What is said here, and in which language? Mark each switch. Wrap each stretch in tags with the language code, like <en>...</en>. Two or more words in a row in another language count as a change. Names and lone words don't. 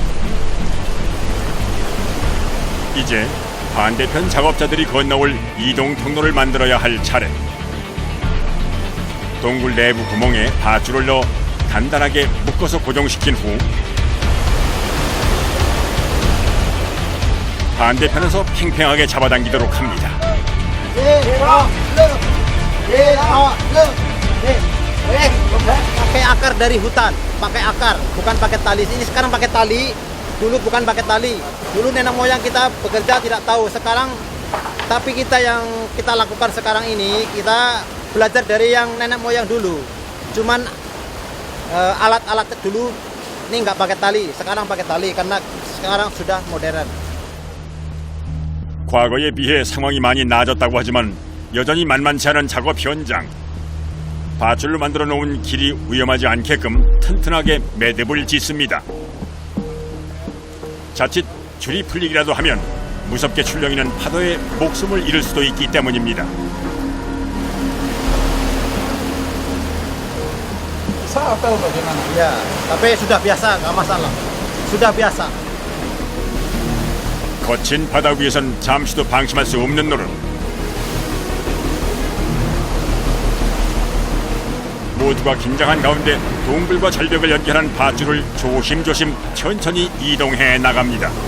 <ko>이제 반대편 작업자들이 건너올 이동 통로를 만들어야 할 차례. 동굴 내부 구멍에 밧줄을 넣어 단단하게 묶어서 고정시킨 후 반대편에서 팽팽하게 잡아당기도록 합니다.</ko> <id>Pakai akar dari hutan, pakai akar, bukan pakai tali. Ini sekarang pakai tali, dulu bukan pakai tali. Dulu nenek moyang kita bekerja tidak tahu. Sekarang, tapi yang kita lakukan sekarang ini, kita belajar dari yang nenek moyang dulu. Cuman alat-alat dulu ini nggak pakai tali, sekarang pakai tali karena sekarang sudah modern.</id> <ko>과거에 비해 상황이 많이 나아졌다고 하지만 여전히 만만치 않은 작업 현장. 밧줄로 만들어 놓은 길이 위험하지 않게끔 튼튼하게 매듭을 짓습니다. 자칫 줄이 풀리기라도 하면 무섭게 출렁이는 파도에 목숨을 잃을 수도 있기 때문입니다.</ko> <id>Susah atau bagaimana? Ya, tapi sudah biasa, nggak masalah. Sudah biasa.</id> <ko>거친 바다 위에선 잠시도 방심할 수 없는 노릇. 모두가 긴장한 가운데 동굴과 절벽을 연결한 밧줄을 조심조심 천천히 이동해 나갑니다.</ko>